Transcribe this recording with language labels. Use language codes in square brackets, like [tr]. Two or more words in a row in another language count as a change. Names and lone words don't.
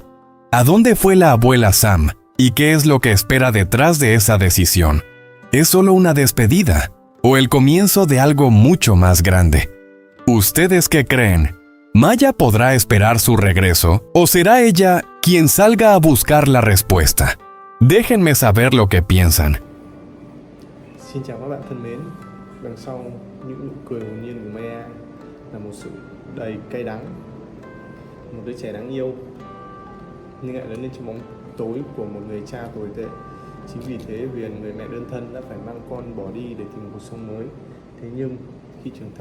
[es] ¿A dónde fue la abuela Sam? ¿Y qué es lo que espera detrás de esa decisión? ¿Es solo una despedida? ¿O el comienzo de algo mucho más grande? ¿Ustedes qué creen? ¿Maya podrá esperar su regreso o será ella quien salga a buscar la respuesta? Déjenme saber lo que piensan. [vi] Xin chào các bạn thân mến. Đằng sau những nụ cười hồn nhiên của Maya là một sự đầy cay đắng, một đứa trẻ đáng yêu nhưng lại lớn lên trong bóng tối của một người cha tồi tệ. Chính vì thế Huyền, người mẹ đơn thân, đã phải mang con bỏ đi để tìm một cuộc sống mới.